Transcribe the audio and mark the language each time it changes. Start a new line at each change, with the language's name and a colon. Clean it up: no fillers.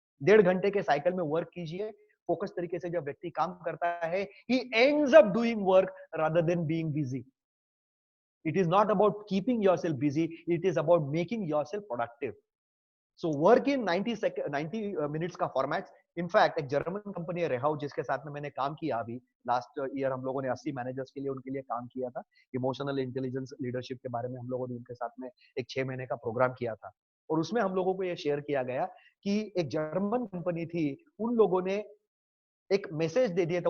Hindi: 1.5 घंटे के साइकिल में वर्क कीजिए। फोकस तरीके से जब व्यक्ति काम करता है,
English: he ends up doing work rather than being busy. It is not about keeping yourself busy, it is about making yourself productive. So work in
Hindi: 90 minutes का फॉर्मेट। इनफैक्ट एक जर्मन कंपनी है रेहाउ, जिसके साथ में मैंने काम किया अभी लास्ट ईयर। हम लोगों ने 80 मैनेजर्स के लिए उनके लिए काम किया था। इमोशनल इंटेलिजेंस लीडरशिप के बारे में हम लोगों ने उनके साथ में एक 6 महीने का प्रोग्राम किया था, और उसमें हम लोगों को ये शेयर किया गया कि एक जर्मन कंपनी थी, उन लोगों ने एक मैसेज दे दिया था।